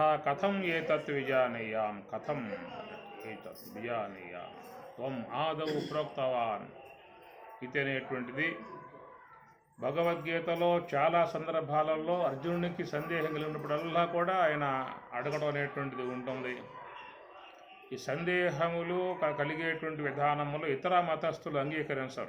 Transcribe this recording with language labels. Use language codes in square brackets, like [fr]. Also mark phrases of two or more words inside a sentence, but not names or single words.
[sa] कथम एतत् विजानीयां कथम एतत् विजानीयां त्वं आदौ प्रोक्तवान् [te] ఇతనేటువంటిది భగవద్గీతలో చాలా సందర్భాలలో అర్జునునికి సందేహం కలిగినప్పుడల్లా కూడా ఆయన అడగడం అనేటువంటిది ఉంటుంది. ఈ సందేహములు కలిగేటువంటి విధానములు ఇతర మతస్థులు అంగీకరించరు.